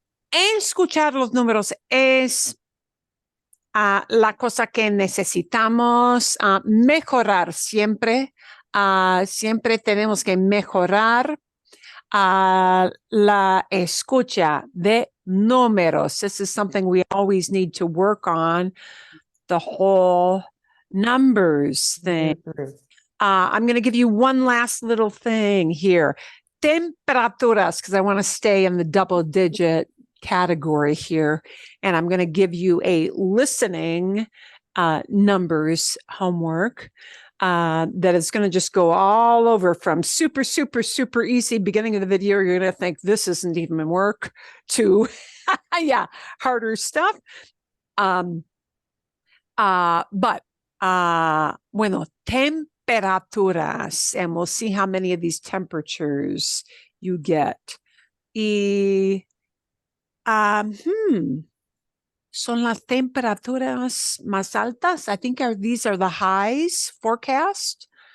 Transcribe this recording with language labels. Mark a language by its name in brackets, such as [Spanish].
[Spanish] Escuchar los números es la cosa que necesitamos mejorar siempre. Siempre tenemos que mejorar la escucha de números. [English] This is something we always need to work on, the whole numbers thing. I'm going to give you one last little thing here. Temperaturas, because I want to stay in the double digit category here. And I'm going to give you a listening numbers homework that is going to just go all over from super easy beginning of the video. You're going to think this isn't even work to, harder stuff. But bueno, temperaturas, and we'll see how many of these temperatures you get. [Spanish] Y son las temperaturas más altas. [English] I think these are the highs forecast.